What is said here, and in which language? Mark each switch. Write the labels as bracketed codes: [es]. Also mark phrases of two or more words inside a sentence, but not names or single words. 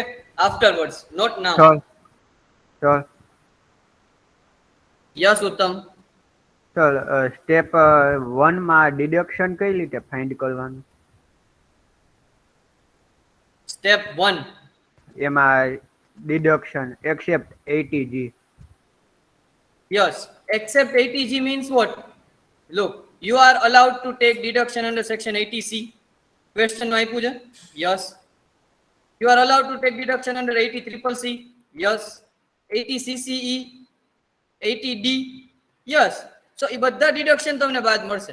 [en] Afterwards, not now. Sure. Yes, Uttam. [gu] સર સ્ટેપ 1 માં ડિડક્શન કઈ રીતે ફાઇન્ડ કરવાનું? [en] Step 1. એમાં deduction except 80G. Yes, except 80G means what? Look, you are allowed to take deduction under section 80C. [gu] Question આપ્યું છે? [en] Yes. You are allowed to take deduction under 80CCC. Yes. 80CCE, 80D. Yes. So [gu] એ બધા deduction તમને બાદ મળશે.